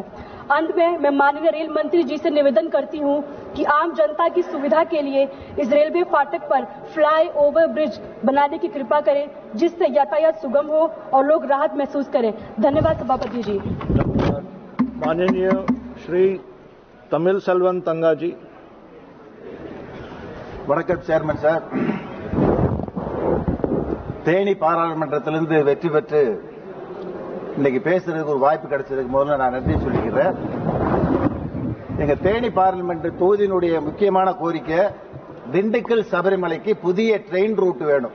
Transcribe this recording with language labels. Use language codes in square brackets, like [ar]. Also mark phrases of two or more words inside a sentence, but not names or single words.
[hi] अंत में मैं माननीय रेल मंत्री जी से निवेदन करती हूँ कि आम जनता की सुविधा के लिए इस रेलवे फाटक पर फ्लाई ओवर ब्रिज बनाने की कृपा करें जिससे यातायात सुगम हो और लोग राहत महसूस करें। धन्यवाद सभापति जी। माननीय श्री तमिल सेल्वन तंगा जी। [ta] வணக்கம் [en] chairman sir. [ta] தேனி பாராளுமன்றத்திலிருந்து வெற்றி பெற்று இன்னைக்கு பேசுறதுக்கு ஒரு வாய்ப்பு கிடைச்சதுக்கு முதல்ல நான் நன்றி சொல்லிக்கிறேன். எங்க தேனி பார்லிமெண்ட் தொகுதியினுடைய முக்கியமான கோரிக்கை திண்டுக்கல் சபரிமலைக்கு புதிய [en] train route [ta] வேணும்.